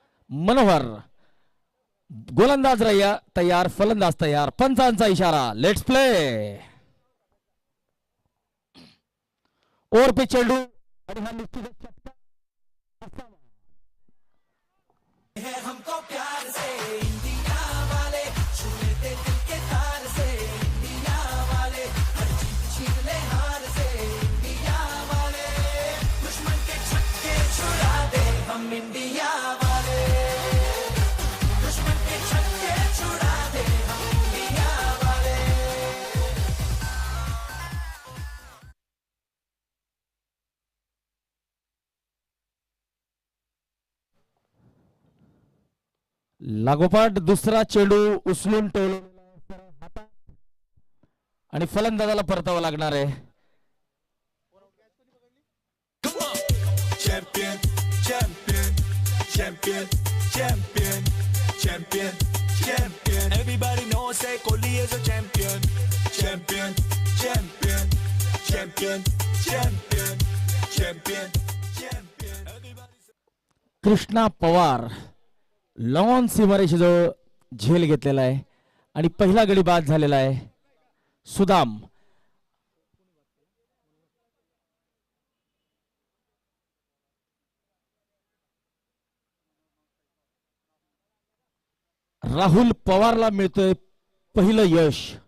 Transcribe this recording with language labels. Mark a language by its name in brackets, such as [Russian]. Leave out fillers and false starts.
[Marathi] मनोहर गोलंदाज रैया तयार, फलंदाज तयार. पंचांचा इशारा, [English] Let's play. [Marathi] ओव्हर पे चेंडू आणि हा निश्चितच चटका असावा. [Hindi] हमको प्यार से इंडिया वाले छू लेते दिल के तार से इंडिया वाले हर जीत छीन ले हार से इंडिया वाले दुश्मन के छक्के छुड़ा दे हम इंडिया वाले दुश्मन के छक्के छुड़ा दे हम इंडिया वाले. [Marathi] लागोपाठ दुसरा चेंडू उचलून ठेवलेला हातात आणि फलंदाजाला परतावा लागणार आहे. [English] champion, champion, champion, champion, champion, champion. Everybody knows say Kohli is a champion, champion, champion, champion, champion, champion, champion. [Marathi] Krishna Pawar lawn सीमारेषेजवळ झेल घेतलेला आहे आणि पहिला गडी बाद झालेला आहे. सुदाम राहुल पवारला मिळतोय पहिलं यश.